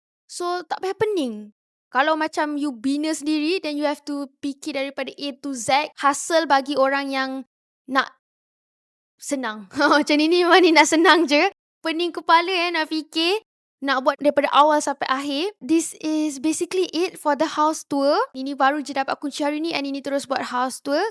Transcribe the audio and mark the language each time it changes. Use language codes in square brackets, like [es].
[ms] So, tak payah pening. Kalau macam you bina sendiri, [en] then you have to [ms] fikir daripada A to Z. Hassle bagi orang yang nak senang. Macam ni memang ni nak senang je. Pening kepala nak fikir. Nak buat daripada awal sampai akhir. [en] This is basically it for the house tour. [ms] Ini baru je dapat kunci hari ni and ini terus buat house tour.